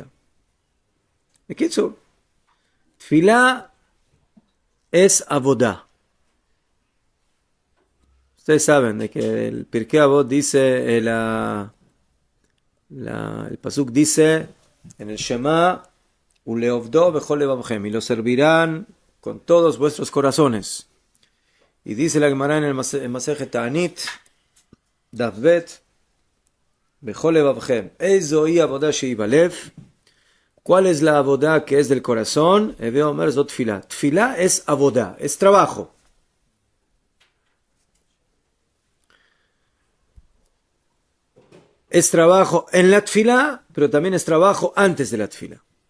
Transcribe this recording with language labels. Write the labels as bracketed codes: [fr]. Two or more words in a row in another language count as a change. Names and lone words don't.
[es] Bekitzu, tfilá es avodá. Ustedes saben de que el Pirkei Avot dice, el pasuk dice en el Shema, [he] ולעבדו בכל לבבכם, [es] y lo servirán con todos vuestros corazones. Y dice la Gemara en el Masejet Ta'anit, Daf Bet, [he] בכל לבבכם, איזוהי עבודה שהיא בלב. [es] ¿Cuál es la avodá que es del corazón? [he] הוי אומר זו תפילה. [es] Tfilá es avodá, es trabajo. Es trabajo en la tfilá, pero también es trabajo antes de la tfilá.